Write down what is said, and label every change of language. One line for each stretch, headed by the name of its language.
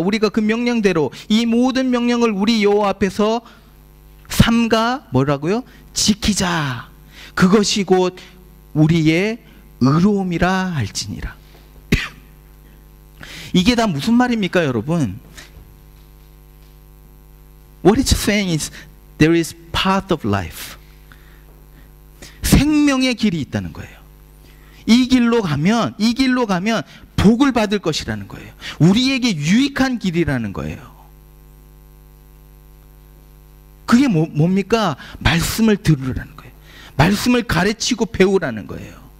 Korean: 우리가 그 명령대로 이 모든 명령을 우리 여호와 앞에서 삼가 뭐라고요? 지키자. 그것이 곧 우리의 의로움이라 할지니라. 이게 다 무슨 말입니까, 여러분?
English: What it's saying is there is path of life.
Korean: 생명의 길이 있다는 거예요. 이 길로 가면 복을 받을 것이라는 거예요. 우리에게 유익한 길이라는 거예요. 그게 뭡니까? 말씀을 들으라는 거예요. 말씀을 가르치고 배우라는 거예요.